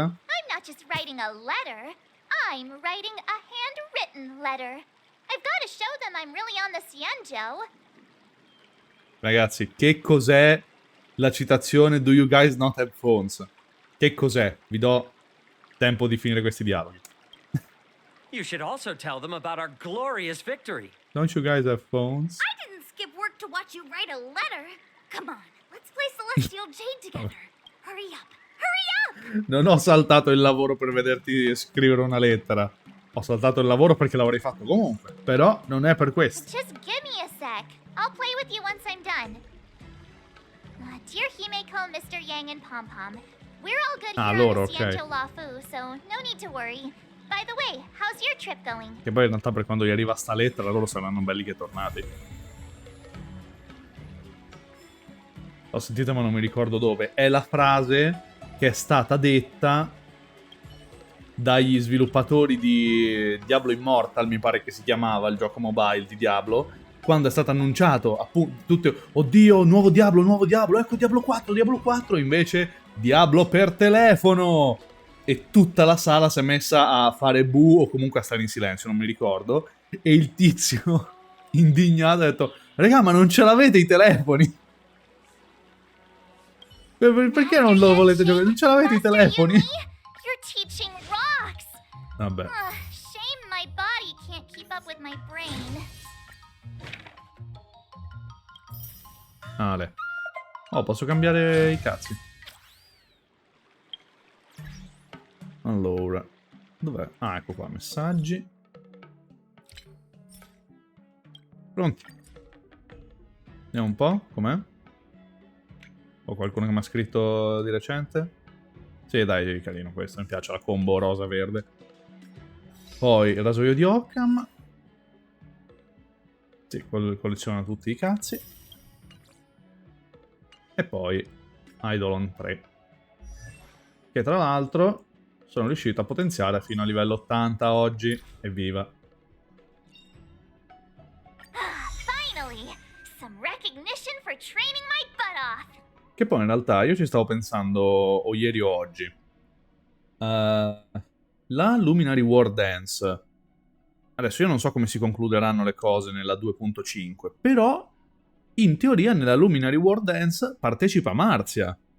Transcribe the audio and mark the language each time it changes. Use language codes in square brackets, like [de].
[en] I'm not just writing a letter. I'm writing a handwritten letter. I've got to show them I'm really on the Cienjo. [it] Ragazzi, che cos'è la citazione [en] Do you guys not have phones? [it] Che cos'è? Vi do tempo di finire questi dialoghi. [en] You should also tell them about our glorious victory. Don't you guys have phones? I didn't skip work to watch you write a letter. Come on, let's play Celestial Jade together. Hurry up! Hurry up! [it] Non ho saltato il lavoro per vederti scrivere una lettera. Ho saltato il lavoro perché l'avrei fatto comunque. Però non è per questo. [en] Just give me a sec. I'll play with you once I'm done. Dear Himeko, Mr. Yang, and Pom Pom, we're all good here [it] loro, [en] on the ok. Cienjo Lafu, so no need to worry. By the way, how's your trip going? [it] Che poi in realtà per quando gli arriva sta lettera loro saranno belli che tornati. L'ho sentita ma non mi ricordo dove. È la frase che è stata detta dagli sviluppatori di Diablo Immortal, mi pare che si chiamava il gioco mobile di Diablo, quando è stato annunciato appunto tutte, oddio, nuovo Diablo, ecco Diablo 4, invece Diablo per telefono! E tutta la sala si è messa a fare bu o comunque a stare in silenzio, non mi ricordo, e il tizio indignato ha detto, raga, ma non ce l'avete i telefoni? Perché non lo volete giocare? Non ce l'avete i telefoni? [en] Your teaching rocks. [it] Vabbè. [en] Shame my body can't keep up with my brain. [it] Ale. Oh, posso cambiare i cazzi. Allora, dov'è? Ah, ecco qua, messaggi. Pronti. Vediamo un po', com'è? Ho qualcuno che mi ha scritto di recente? Sì, dai, carino questo, mi piace la combo rosa-verde. Poi il rasoio di Occam. Sì, colleziona tutti i cazzi. E poi Eidolon 3. Che tra l'altro sono riuscito a potenziare fino a livello 80 oggi. Evviva. [en] Finally, some recognition for training my butt off. [it] Che poi in realtà io ci stavo pensando o ieri o oggi. La Luminary War Dance. Adesso io non so come si concluderanno le cose nella 2.5, però in teoria nella Luminary War Dance partecipa Marzia.